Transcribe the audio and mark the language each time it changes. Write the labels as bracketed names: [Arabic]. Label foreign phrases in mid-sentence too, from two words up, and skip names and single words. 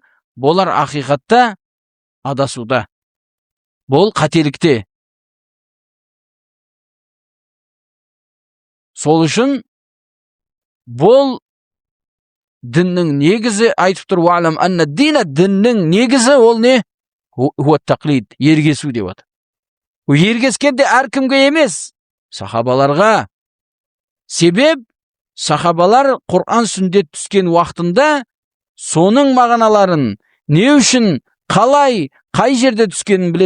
[Kazakh] Болар ақиқатта адасуда. Бұл қателікте. Сол үшін бұл діннің негізі айтып тұр: [Arabic] "واعلم أن الدين", [Kazakh] діннің негізі ол не? [Arabic] هو تقليد, [Kazakh] ергесу деп отыр. Ергескенде әркімге емес, сахабаларға. Себеп сахабалар Құран сүндет түскен уақытында соның мағыналарын не үшін қалай, қай жерде түскенін біледі.